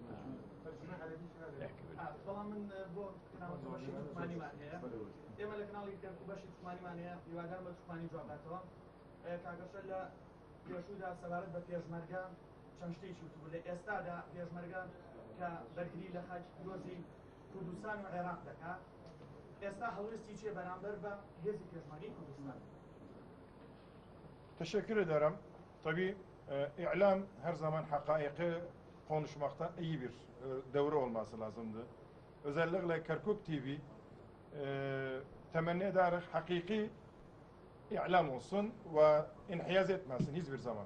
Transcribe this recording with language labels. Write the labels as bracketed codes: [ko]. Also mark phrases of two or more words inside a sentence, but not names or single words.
[ckb] بەڵام من بۆ کەناڵی بەشی تورکمانیمان هەیە، ئێمە لە کەناڵی کردو بەشی تورکمانیمان هەیە، هیوادارم بە تورکمانی جواب باتەوە. کاگەشە لە پێشوودا سەبارەت بە پێشمەرگە چەند شتێکی وتبوو. لە ئێستادا پێشمەرگە کە بەرگری لە خاکی پیرۆزی کوردستان و عێراق دەکات، ئێستا هەڵوێستی چیە بەرامبەر بە هێزی پێشمەرگەی کوردستان؟ [tr] Teşekkür ederim. Tabii İ'lam her zaman hakaiki konuşmakta iyi bir devre olması lazımdı. Özellikle Kerkuk TV temenni ederiz hakiki İ'lam olsun ve inhiyaz etmesin hiçbir zaman.